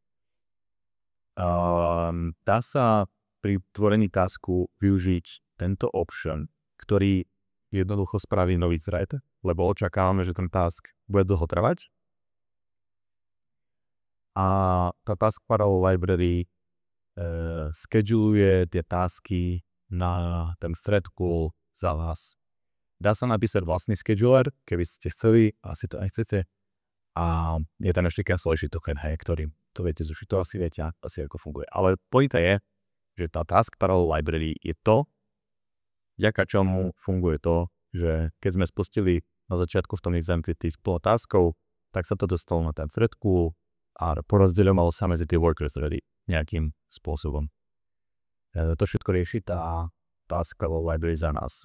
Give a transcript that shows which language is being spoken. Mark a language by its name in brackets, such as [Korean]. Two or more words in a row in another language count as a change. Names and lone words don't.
[Slovak] Dá sa pri tvorení tasku využiť tento option, ktorý jednoducho spraví nový thread, lebo očakávame, že ten task bude dlho trvať. A tá [English] task parallel library [Slovak] scheduluje tie tasky na ten [English] thread pool [Slovak] za vás. Dá sa napísať vlastný scheduler, keby ste chceli, asi to aj chcete. A je tam ešte [English] cancelation token, [Slovak] hej, ktorý to viete zrušiť, to asi viete, asi ako funguje. Ale pointa je, že tá [English] task parallel library [Slovak] je to, vďaka čomu funguje to, že keď sme spustili na začiatku v tom exempli tých taskov, tak sa to dostalo na ten [English] thread pool [Slovak] a porozdeľovalo sa medzi tie worker thready. nejakým spôsobom. To všetko rieši tá [English] taskable library [Slovak] za nás.